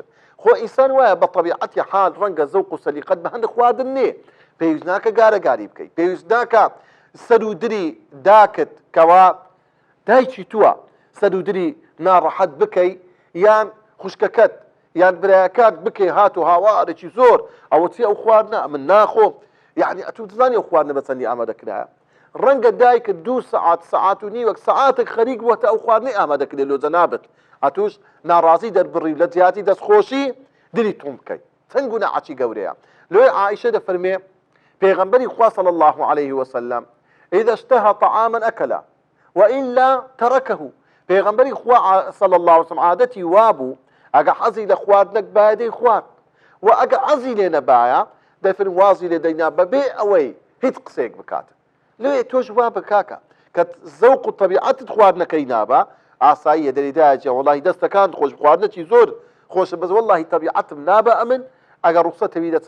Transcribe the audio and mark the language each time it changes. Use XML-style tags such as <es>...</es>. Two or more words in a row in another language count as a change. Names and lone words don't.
<ckb>خۆ ئینسان وایە بە طەبیعەتی حال ڕەنگە زەوق و سەلیقەت بە هەندێک خواردن نێ، پێویست ناکە گارەگاری بکەیت، پێویست ناکە سەر و دری داکت کەوا دایکی تووە سەدودری ناڕەحەت بکەی یان خوشکەکەت یان برایەکات بکەی هات و هاوارێکی زۆر ئەوە چی ئەو خواردنە من ناخۆم یعنی ئەتو دەزانی ئەو خواردنە بە چەندی ئامادەکرایە ڕەنگە دایکت 2 سەعات سەعات و نیوەک سەعاتێک خەریک بووەتە ئەو خواردنەی ئامادەکرێ لۆجە نابێت ئەتوش ناڕازی دەربڕی لە جیاتی دەستخۆشی دلی تۆم بکەیت چەند گوناحی گەورەیە لۆی عائشە دەفەرمێ پێغەمبەری خوا</ckb> <ar>صلی الله عليه وسلم إذا اشتهى طعاما أكله وإلا تركه</ar> <ckb>پێغەمبەری خوا</ckb> <ar>صلی الله عليه وسلم</ar> <ckb>عادەتی وابوو ئەگە حەزی لە خواردنەک باە دەی خوارد و ئەگە حەزی لێ نەبایە دەفرن وازی لێ دەینا بەبێ ئەوەی هیچ قسەیەک بکات لێ تۆش وا بکاکە کە زەوق و طەبیعەتت خواردنەکەی نابە ئاساییە دەریدایە وەڵاهی دەستەکان خۆش خواردنەکی زۆر خۆشە بەس وەڵاهی طەبیعەتم نابە ئەمن ئەگە ڕوخسەتەوی دەچم</ckb>